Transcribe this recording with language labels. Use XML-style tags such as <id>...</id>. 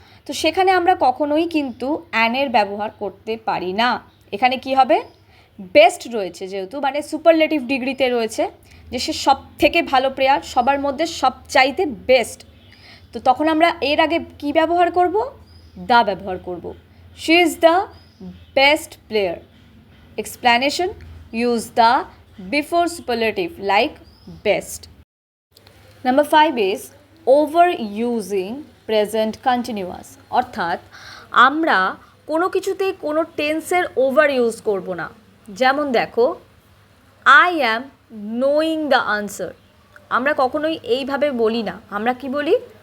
<bn>তো সেখানে আমরা কখনোই কিন্তু অ্যানের ব্যবহার করতে পারি না। এখানে কি হবে, বেস্ট রয়েছে যেহেতু, মানে সুপারলেটিভ ডিগ্রিতে রয়েছে যে সে সব থেকে ভালো প্লেয়ার, সবার মধ্যে সবচাইতে বেস্ট। তো তখন আমরা এর আগে কি ব্যবহার করব, দা ব্যবহার করব।</bn> <en>She is the best player. Explanation: use the before superlative like best. Number 5 is overusing present continuous,</en> <bn>অর্থাৎ আমরা কোনো কিছুতেই কোনো টেন্সের ওভার ইউজ করব না। যেমন দেখো,</bn> <en>I am knowing the answer,</en> <bn>আমরা কখনোই এইভাবে বলি না, আমরা কি বলি?</bn>